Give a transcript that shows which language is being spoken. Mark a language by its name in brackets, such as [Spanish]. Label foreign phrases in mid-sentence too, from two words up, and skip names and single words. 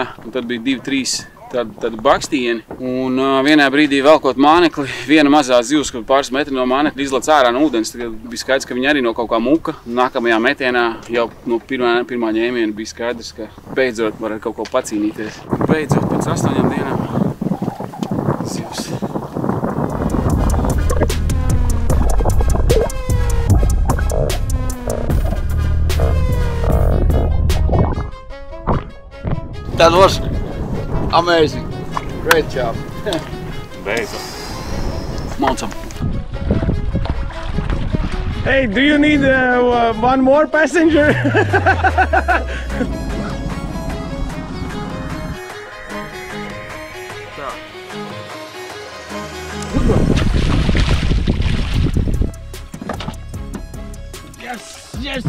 [Latvian] Un tad bija 2-3 tādi bakstījieni. Un vienā brīdī velkot mānekli, viena mazā zivs, kur pāris metri no mānekļa izlec ārā no ūdens. Tad bija skaidrs, ka viņa arī no kaut kā muka. Nākamajā metienā jau no pirmā ņēmiena bija skaidrs, ka beidzot var ar kaut ko pacīnīties. Beidzot pēc 8 dienām zivs. [English] That was amazing. Great job. [Latvian] Beidzot. Maucam. [English] Hey, do you need one more passenger? Yes!